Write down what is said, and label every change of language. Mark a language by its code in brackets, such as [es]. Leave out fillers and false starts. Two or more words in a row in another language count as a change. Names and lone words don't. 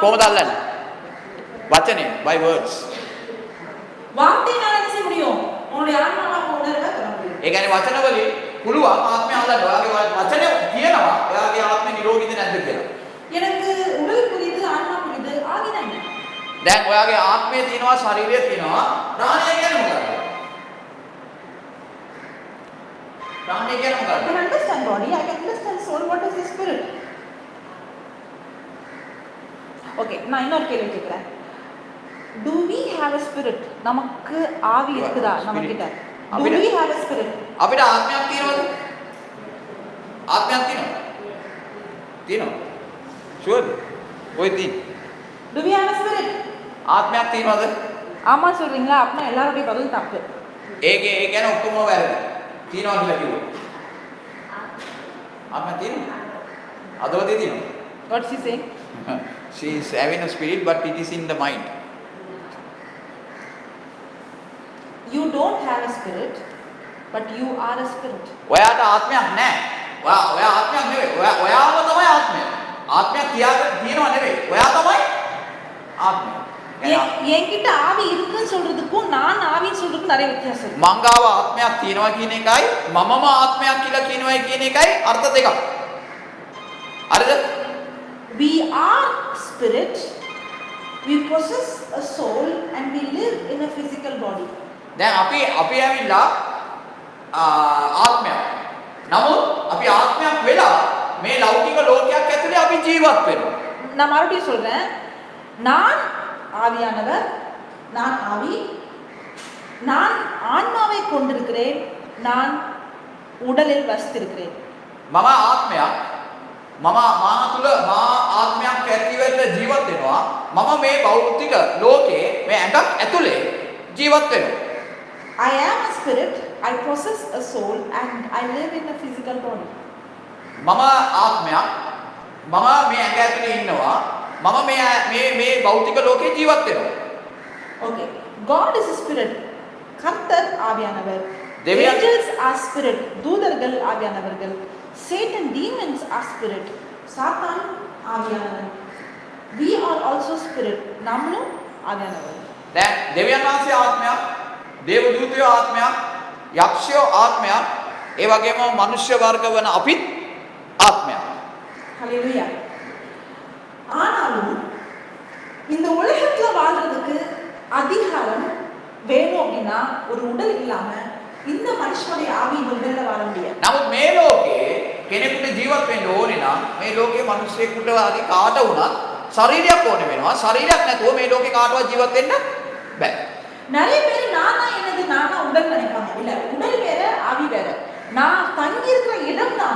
[si] කොහොමද අල්ලන්නේ? වචනේ, [en] by words. [ta] வார்த்தையினால என்ன செய்ய முடியும்? உங்களுடைய ஆன்மாவை உணர்வை தொட முடியும். [si] ඒ කියන්නේ වචන වලින් පුළුවන් ආත්මය අල්ලන්න. ඔයාගේ වචනේ කියනවා ඔයාගේ ආත්මය නිරෝගීද නැද්ද කියලා. [ta] எனக்கு உடல் புரியுது, ஆன்மா புரியுது, ஆவினா என்ன? [si] දැන් ඔයාගේ ආත්මය තියෙනවා, ශරීරය තියෙනවා. ප්‍රාණය කියන්නේ මොකක්ද? ප්‍රාණය කියන්නේ මොකක්ද? [en] I can understand body, I can understand soul. What is the spirit? [ta] ஓகே, நான் இன்னொரு கேள்வி கேட்கிறேன். [en] Do we have a spirit? [ta] நமக்கு ஆவி இருக்குதா நம்ம கிட்ட? [en] Do we have a spirit? [si] අපිට ආත්මයක් තියෙනවද? ආත්මයක් තියෙනවද? තියෙනවද? ෂුවර්ද? ඔය තියෙන්නේ. Do we have a spirit? ආත්මයක් තියෙනවද? [ta] ஆமா சொல்றீங்களா? அப்படின்னா எல்லாருடைய பதில் தப்பு. [si] ඒ කියන්නේ ඔක්කොම වැරදි. තියෙනවා කියලා කිව්වොත්. ආත්මයක් තියෙනවද? අදවතේ තියෙනවද? [en] What she saying? She is having a spirit but it is in the mind. You don't have a spirit, but you are a spirit. [si] ඔයාට ආත්මයක් නැහැ. ඔයා ආත්මයක් නෙවෙයි. ඔයාම තමයි ආත්මය. ආත්මයක් තියනවා නෙවෙයි. ඔයා තමයි ආත්මය. [ta] என்கிட்ட ஆவி இருக்குன்னு சொல்றதுக்கும் நான் ஆவின்னு சொல்றதுக்கும் நிறைய வித்தியாசம் இருக்கு. [si] මංගාව ආත්මයක් තියෙනවා කියන එකයි මමම ආත්මයක් කියලා කියනවායි කියන එකයි අර්ථ දෙකක්. හරිද? [en] We are spirit. We possess a soul and we live in a physical body. [si] දැන් අපි ඇවිල්ලා ආත්මයක්. නමුත් අපි ආත්මයක් වෙලා මේ ලෞකික ලෝකයක් ඇතුලේ අපි ජීවත් වෙනවා. [ta] நான் மறுபடியும் சொல்றேன். நான் ஆவியானவர், நான் ஆவி, நான் ஆன்மாவை கொண்டிருக்கிறேன், நான் உடலில் வசித்திருக்கிறேன். [si] මම ආත්මයක්. මා තුල මා ආත්මයක් ඇතිවෙන්න ජීවත් වෙනවා. මම මේ භෞතික ලෝකේ මේ ඇඟක් ඇතුලේ ජීවත් වෙනවා. [en] I am a spirit, I possess a soul and I live in a physical body. [si] මම ආත්මයක්. මම මේ ඇඟ ඇතුලේ ඉන්නවා. මම මේ භෞතික ලෝකේ ජීවත් වෙනවා. [en] Okay. God is a spirit. [ta] கர்த்தர் ஆவியானவர். தேவியா- [en] Angels are spirit. [ta] தூதர்கள் ஆவியானவர்கள். [en] Satan demons are spirit. [ta] சாத்தான் ஆவியானவர். [en] We are also spirit. [ta] நாமளும் ஆவியானவர். [si] දැන් දෙවියන් වහන්සේ ආත්මයක්, දේව දූතයෝ ආත්මයක්, යක්ෂයෝ ආත්මයක්, ඒ වගේම මනුෂ්‍ය වර්ග වන අපිත් ආත්මයක්. [ta] ஹalleluya. ஆனாலும் இந்த உலகத்துல வாழ்றதுக்கு அதிகாரம் வேணும் அப்படின்னா ஒரு உடல் இல்லாம இந்த மனுஷனுடைய ஆவி இந்த உடல்ல வாழ முடியாது. [si] නමුත් මේ ලෝකේ කෙනෙකුට ජීවත් වෙන්න ඕනේ නම් මේ ලෝකේ මිනිස්සෙකුට ආදී කාට වුණත් ශරීරයක් ඕනේ වෙනවා. ශරීරයක් නැතුව මේ ලෝකේ කාටවත් ජීවත් වෙන්න බෑ. [ta] நிறைய பேர் நானா என்னது நானா உடல் நினைப்பாங்க. இல்ல உடல் வேற ஆவி வேற. நான் தங்கி இருக்கிற இடம் தான்.